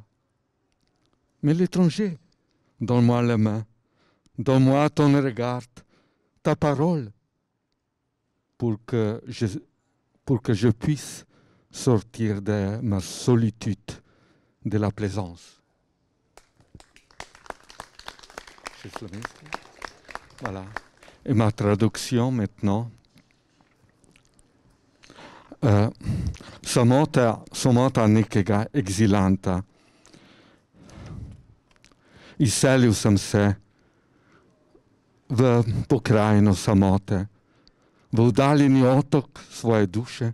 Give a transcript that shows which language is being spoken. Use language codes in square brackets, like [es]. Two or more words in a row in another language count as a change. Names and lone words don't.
[fr] Mais l'étranger, donne-moi la main, donne-moi ton regard, ta parole, pour que je puisse sortir de ma solitude, de la plaisance. C'est slovenski. Voilà. Et ma traduction maintenant. [sl] Samota nekega egzilanta. Izselil sem se v pokrajino samote, v oddaljeni otok svoje duše.